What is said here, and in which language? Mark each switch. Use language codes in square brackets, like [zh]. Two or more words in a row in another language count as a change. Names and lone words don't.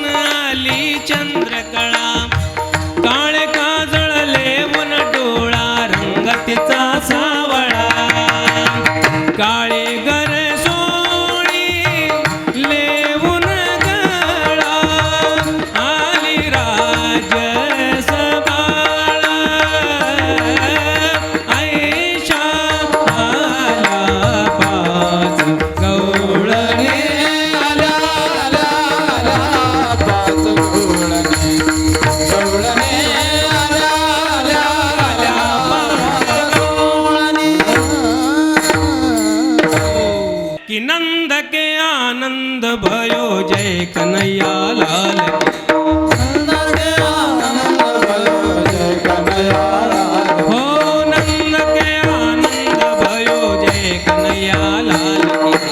[mr] आली चंद्रकळा काळे काजळले वन डोळा रंग तिचा सावळा काळे गर सोळी लेवून गळा आली राज सबाळा ऐशा आला पाच गवळणी आल्या आल्या आल्या पाच गवळणी गवळणी आल्या आल्या आल्या पाच गवळणी [hi] कि नंद के आनंद भयो जय कन्हैया लाल की। सुंदर के आनंद भयो जय कन्हैया लाल हो नंद के आनंद भयो जय कन्हैया लाल की।